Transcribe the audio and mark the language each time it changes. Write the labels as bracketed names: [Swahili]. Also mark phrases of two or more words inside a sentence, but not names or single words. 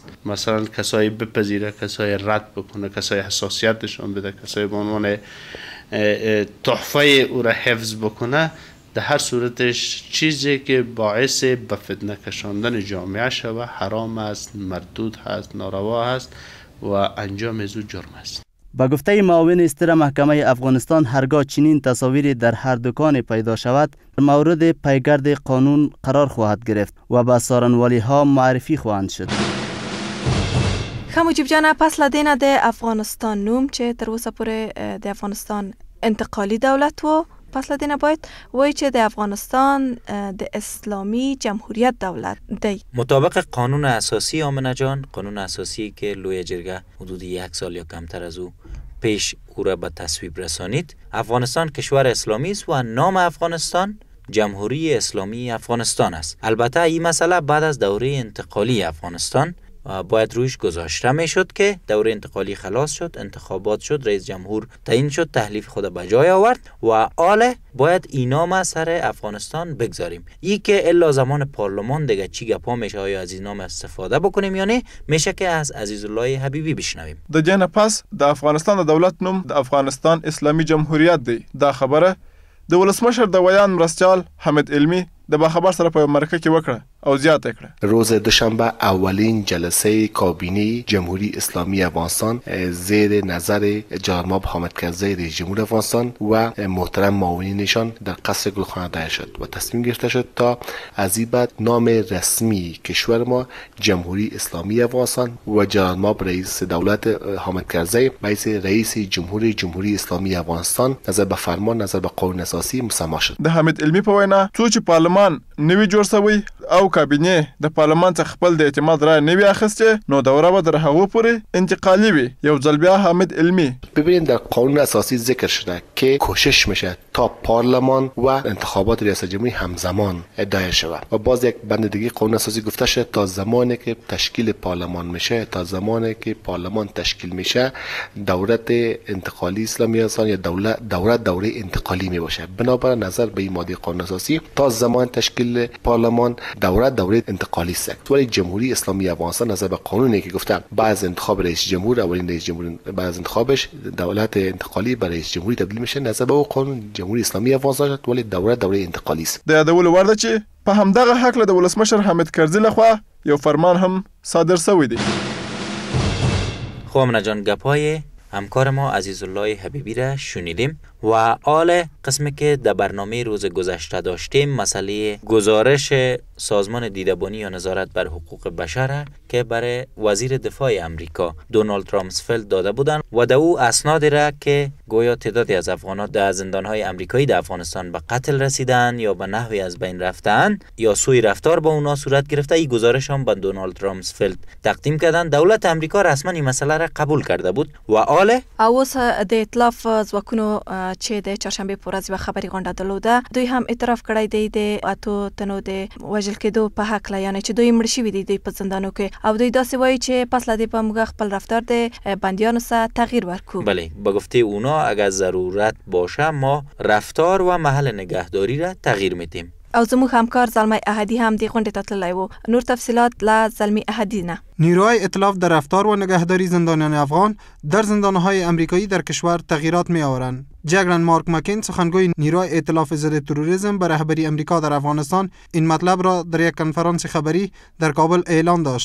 [Persian] مثلا کسایی بپذیره، کسایی رد بکنه، کسایی حساسیتشون بده، کسایی به عنوان تحفه او را حفظ بکنه، در هر صورتش چیزی که باعث به فتنه کشاندن جامعه شود حرام است، مردود هست، ناروا است و انجام از او جرم است. با گفته معاون استر محکمه افغانستان هرگاه چنین تصاویری در هر دکان پیدا شود مورد پیگرد قانون قرار خواهد گرفت و به څارنوالۍ ها معرفی خواهند شد. [Pashto] خموجیب جانه پس لدینه د افغانستان نوم چې تر اوسه پورې د افغانستان انتقالی دولت و پس لدینه باید وای چې د افغانستان د اسلامی جمهوریت دولت دی. [Persian] مطابق قانون اساسی آمنه جان، قانون اساسی که لوی جرگه حدود 1 سال یا کمتر از او پیش او را به تصویب رسانید، افغانستان کشور اسلامی است و نام افغانستان جمهوری اسلامی افغانستان است. البته این مسئله بعد از دوره انتقالی افغانستان باید رویش گذاشته می شد که دوره انتقالی خلاص شد، انتخابات شد، رئیس جمهور تعیین شد، تحلیف خود به جای آورد و آله باید اینا ما سر افغانستان بگذاریم. ای که الا زمان پارلمان دیگه چی گپا میشه، آیا از این نام استفاده بکنیم یا نه، میشه که از عزیزالله حبیبی بشنویم. [Pashto] د جنه پس د افغانستان د دولت نوم د افغانستان اسلامی جمهوریت دی. دا خبره د ولسمشر د ویان مرستیال حمید علمی د باخبر سره په مرکه کې وکړه او زیاته کړه. [Persian] روز دوشنبه اولین جلسه کابینه جمهوری اسلامی افغانستان زیر نظر جناب حامد کرزی رئیس جمهور افغانستان و محترم معاونینشان در قصر گلخانه دایر شد و تصمیم گرفته شد تا از این بعد نام رسمی کشور ما جمهوری اسلامی افغانستان و جناب رئیس دولت حامد کرزی باعث رئیس جمهوری اسلامی افغانستان نظر به فرمان، نظر به قانون اساسی مسما شد. [Pashto] د حمید علمی په وینا څو چې پارلمان نوی جوړ شوی او کابینه د پارلمان څخه خپل د اعتماد رای نوی اخیسته نو دوره به در هغه پورې انتقالی وي. یو ځل بیا حمید علمی [Persian] ببینید در قانون اساسی ذکر شده که کوشش میشه تا پارلمان و انتخابات ریاست جمهوری همزمان دایر شود و باز یک بند دیگه قانون اساسی گفته شده تا زمانی که تشکیل پارلمان میشه، تا زمانی که پارلمان تشکیل میشه دولت انتقالی اسلامی افغانستان یا دوره انتقالی می باشه. بنابراین نظر به این ماده قانون اساسی تا زمان تشکیل پارلمان دوره انتقالی است. ولی جمهوری اسلامی افغانستان نظر به قانونی که گفته بعد از انتخاب رئیس جمهور، اولین رئیس جمهور بعد از انتخابش دولت انتقالی به رئیس جمهوری تبدیل میشه، نظر به قانون جمهوری اسلامی افغانستان ولی دوره انتقالی است. [Pashto] د یادولو وړ ده چې په همدغه حق له د ولسمشر حامد کرزي لخوا یو فرمان هم صادر شوی دی. [Persian] خب امنه جان، گپای همکار ما عزیز الله حبیبی را شنیدیم و آل قسمی که در برنامه روز گذشته داشتیم مسئله گزارش سازمان دیدبانی یا نظارت بر حقوق بشر که برای وزیر دفاع امریکا دونالد رامسفلد داده بودند و در او اسناد را که گویا تعدادی از افغانان در زندانهای امریکایی در افغانستان به قتل رسیدن یا به نحوی از بین رفتن یا سوء رفتار با اونا صورت گرفته، این گزارش هم به دونالد رامسفلد تقدیم کردن. دولت امریکا رسما این مسئله را قبول کرده بود و آله [Pashto] اوس د ائتلاف ځواکونو چې د چهارشنبه په ورځ یوه خبري غونډه درلوده، دوی هم اعتراف کړی دی د اتو تنو د وژل کېدو په هکله، یعنې چې دوی مړ شوي دي دوی په زندانو کې، او دوی داسې وایي چې پس له دې به موږ خپل رفتار د بندیانو سره تغییر ورکو. [Persian] بله، به گفته اونا اگر ضرورت باشه ما رفتار و محل نگهداری را تغییر میدیم. [Pashto] او زموږ همکار زلمی احدی هم دې غونډې ته تللی و. نور تفصیلات له زلمی احدی نه. [Persian] نیروهای ائتلاف در رفتار و نگهداری زندانیان افغان در زندانهای امریکایی در کشور تغییرات می آورند. جگرن مارک مکین سخنگوی نیروهای ائتلاف ضد تروریسم به رهبری امریکا در افغانستان این مطلب را در یک کنفرانس خبری در کابل اعلان داشت.